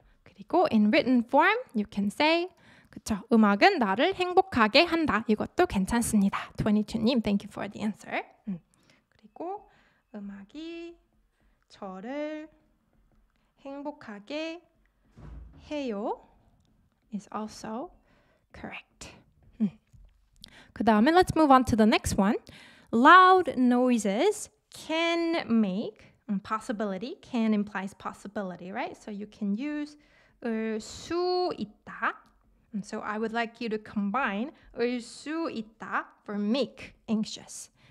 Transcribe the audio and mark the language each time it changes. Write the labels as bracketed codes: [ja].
[en] 그리고 in written form you can say 그쵸. [ko] 음악은 나를 행복하게 한다. 이것도 괜찮습니다. [en] 22님, thank you for the answer. [ko] 그리고 음악이 저를 행복하게 해요 [en] is also correct. [ko] 그 다음에 [en] let's move on to the next one. Loud noises can make possibility. Can implies possibility, right? So you can use 수 있다. So I would like you to combine 수 있다 for make anxious.